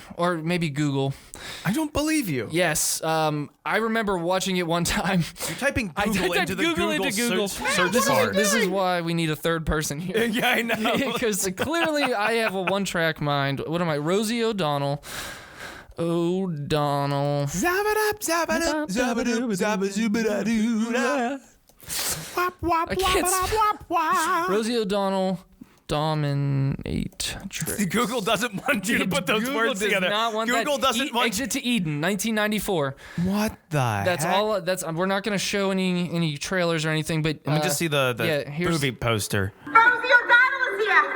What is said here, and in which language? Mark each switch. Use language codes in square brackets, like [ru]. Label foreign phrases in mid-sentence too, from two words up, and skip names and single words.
[en] Or maybe Google. I don't believe you. Yes. I remember watching it one time. You're typing I Google typed into the Google into Google. search This bar. is why we need a third person here. Yeah, I know. Because clearly I have a one-track mind. What am I? Rosie O'Donnell. Zabba-dab, zabba-dab, zabba-dab, zabba-zooba-da-doo-da. Wap, wap, I can't wap, wap, wap. Rosie O'Donnell Dominatrix. Google doesn't want you to put those Google words does together. Not want Google that. doesn't want Exit to Eden, 1994. What the That's heck? all. That's we're not going to show any trailers or anything, but Let me just see the movie poster. Rosie O'Donnell is here.